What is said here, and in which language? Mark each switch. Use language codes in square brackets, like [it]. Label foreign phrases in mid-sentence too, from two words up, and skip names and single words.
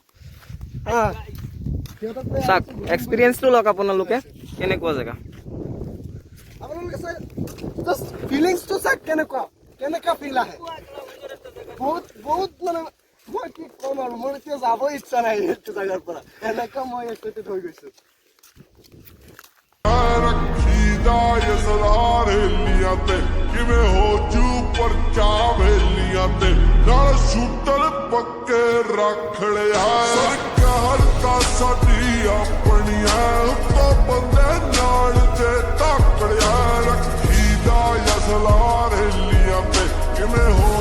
[as] চাওক এক্সপিৰিয়েঞ্চটো লওক আপোনালোকে, কেনেকুৱা জেগা। আপোনালোকে জাষ্ট ফিলিংছটো চাওক, কেনেকুৱা ফিল আহে। বহুত বহুত মানে মই কি কম আৰু, মোৰ এতিয়া যাবই ইচ্ছা নাই এইটো জেগাৰ পৰা। এনেকুৱা মই এক্সাইটেড হৈ গৈছো। [pa] ਪੱਕੇ ਰੱਖ ਲਿਆ ਸਰਕਾਰ ਸਾਡੀ ਆਪਣੀਆਂ ਉੱਤੋਂ ਬੰਦੇ ਨਾਲ ਤੇ ਧੱਕ ਲਿਆ ਰੱਖੀ ਦਾ ਅਸਲਾ ਰੇਲੀਆਂ ਤੇ ਕਿਵੇਂ